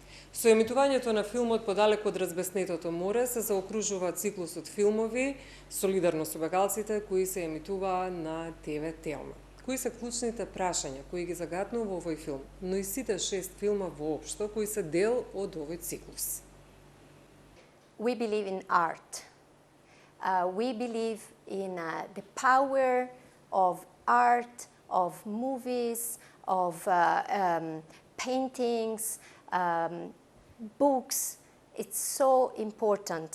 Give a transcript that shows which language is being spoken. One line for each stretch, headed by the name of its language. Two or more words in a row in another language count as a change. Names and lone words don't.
Macedonian: Со емитувањето на филмот Подалеку од разбеснетото море се заокружува циклусот филмови солидарно со бегалците кои се емитуваа на ТВ Телма. Кои се клучните прашања кои ги загатнува во овој филм, но и сите 6 филма воопшто кои се дел од овој циклус?
English: We believe in art. We believe in the power of art, of movies, of paintings, books. It's so important.